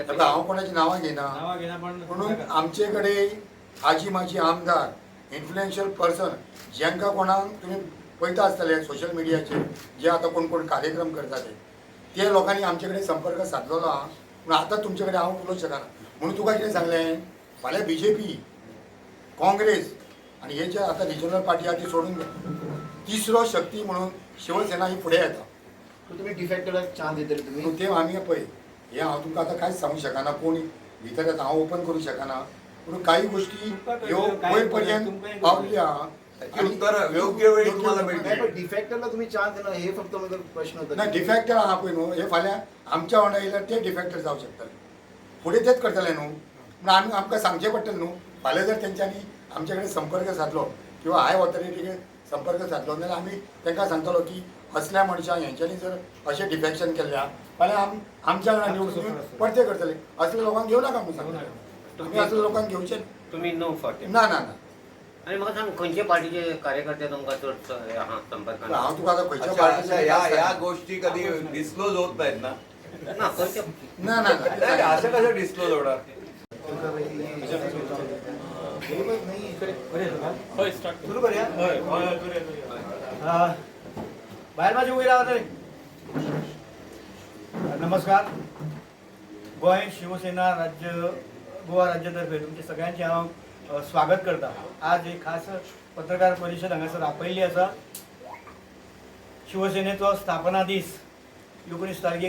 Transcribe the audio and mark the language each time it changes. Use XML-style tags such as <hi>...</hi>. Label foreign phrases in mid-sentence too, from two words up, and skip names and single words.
<kok>आता हांव कोणाची नांवां घेना म्हणून आमचे कडेन आजी माजी आमदार</kok> <en>influential person</en> <kok>जेंकां कोणाक तुमी पळयता आसतले सोशल मिडियाचेर जे आतां कोण कोण कार्यक्रम करता ते लोकांनी आमचे कडेन संपर्क सादलेलो आहा पूण आतां तुमचे कडेन हांव उलोवंक शकना म्हणून तुका कितें सांगलें फाल्यां BJP काँग्रेस आनी हे जे आतां</kok> <en>regional party</en> <kok>आहा ती सोडून तिसरो शक्ती म्हणून शिवसेना ही फुडें येता तुम्ही डिफेक्टराक चान्स दितले तुम्ही पूण ते आमी पळय हे हांव तुमकां आतां कांयच सांगूंक शकना कोण भितर येता हांव ओपन करूंक शकना पूण काही गोश्टी ह्यो वयर पर्यंत पावल्यो आहा</kok> <mr>त्याची उत्तर योग्य वेळी तुम्हाला मिळतील. पण डिफेक्टरला तुम्ही चान्स दिला हे फक्त माझा प्रश्न होता</mr> <kok>ना डिफेक्टर आहा पळय न्हू हे फाल्यां आमच्या वांगडा येयल्यार ते डिफेक्टर जावंक शकतले फुडें तेच करतले न्हू पूण आमकां सांगचें पडटलें न्हू फाल्यां जर तेंच्यांनी आमचे कडेन संपर्क सादलो किंवा</kok> <en>high authority</en> <kok>कडेन संपर्क सादलो जाल्यार आमी तांकां सांगतलो की असल्या मनशांक हेंच्यांनी जर अशें डिफेक्शन केल्ल्या फाल्यां आमच्या वांगडा निवडून परते करतले असल्या लोकांक घेवं नाका म्हणून सांगता आमी असल्या लोकांक घेवचे तुम्ही नो फाटे ना ना ना आनी म्हाका सांग खंयचे पार्टीचे कार्यकर्ते तुमकां चड संपर्कान हांव तुका आतां खंयच्या अच्छा, अच्छा, पार्टीचे</kok> <mr>या गोष्टी कधी डिस्क्लोज होत नाहीत ना</mr> <kok>ना खंयचे ना ना</kok> <mr>नाही,</mr> <kok>ना</kok> <mr>असं कसं डिस्क्लोज होणार</mr> <kok>होय स्टार्ट सुरू करूया बाहेर माझे वयर रावत रे नमस्कार गोंय शिवसेना राज्य गोवा राज्यातर्फे तुमचे सगळ्यांचे हांव स्वागत करता आज एक खास पत्रकार परिशद हांगासर आपयल्ली आसा शिवसेनेचो स्थापना दीस 19 तारखेक</kok>